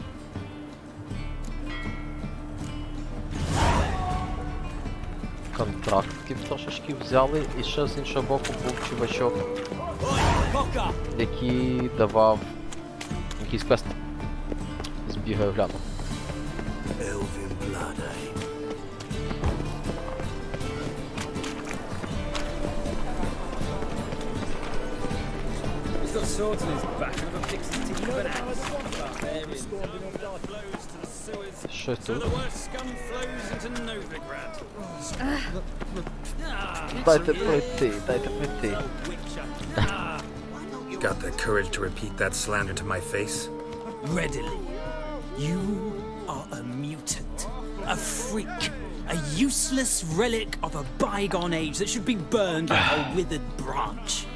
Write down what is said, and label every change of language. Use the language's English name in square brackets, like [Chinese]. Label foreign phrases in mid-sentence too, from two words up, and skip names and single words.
[Ukrainian] Контрактів трошечки взяли, і ще з іншого боку був чувачок, який давав якийсь квест. Збігаю, гляну. [English] He's got swords in his back and a fixed teeth of an axe. [Ukrainian] Щось тут. Дайте пройти, дайте пройти. [English] Got the courage to repeat that slander to my face? Readily. You are a mutant, a freak, a useless relic of a bygone age that should be burned like a withered branch.